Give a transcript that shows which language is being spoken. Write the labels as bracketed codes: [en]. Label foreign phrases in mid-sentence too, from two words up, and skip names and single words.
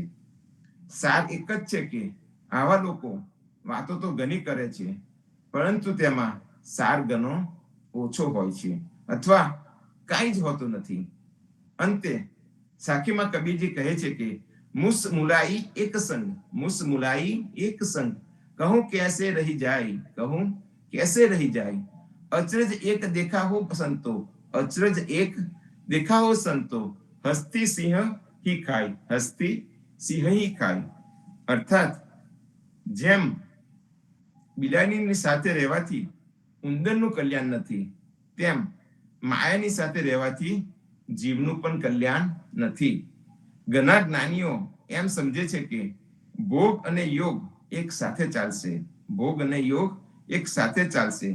[gu] સાર એક જ છે કે આવા લોકો વાતો તો ઘણી કરે છે, પરંતુ તેમાં સાર ઘણો ઓછો હોય છે અથવા કાંઈ જ હોતું નથી. અંતે સાખીમાં કબીરજી કહે છે કે [hi] मुस मुलाई एक संग, कहूं कैसे रही जाए, अचरज एक देखा हो संतो, हस्ती सिंह ही खाई. [gu] અર્થાત જેમ બિલાડીની સાથે રહેવાથી ઉંદરનું કલ્યાણ નથી, તેમ માયાની સાથે રહેવાથી જીવનું પણ કલ્યાણ નથી. ઘણા જ્ઞાનીઓ એમ સમજે છે કે ભોગ અને યોગ એક સાથે ચાલશે.